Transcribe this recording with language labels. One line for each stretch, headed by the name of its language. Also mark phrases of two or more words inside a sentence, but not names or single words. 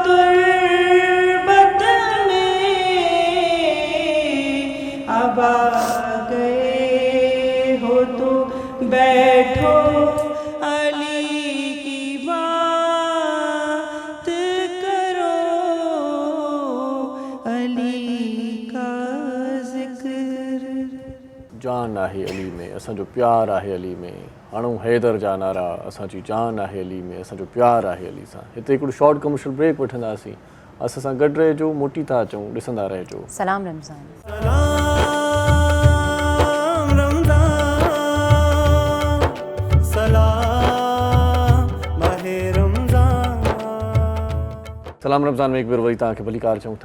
Urdu: تربت میں اب آ گئے ہو تو بیٹھو علی کی بات کرو علی کا ذکر
Sindhi: जान आहे अली में, असांजो प्यार आहे अली में, हणूं हैदर जा नारा, असांजी जान आहे अली में, असांजो प्यार आहे अली सां। हिते हिकिड़ो
English: short commercial break
Sindhi: वठंदासीं, असां सां गॾु रहिजो, मोटी था अचूं, ॾिसंदा रहिजो। सलाम रमज़ान। सलाम रमज़ान में हिकु भेरो वरी तव्हांखे भली कार चऊं था।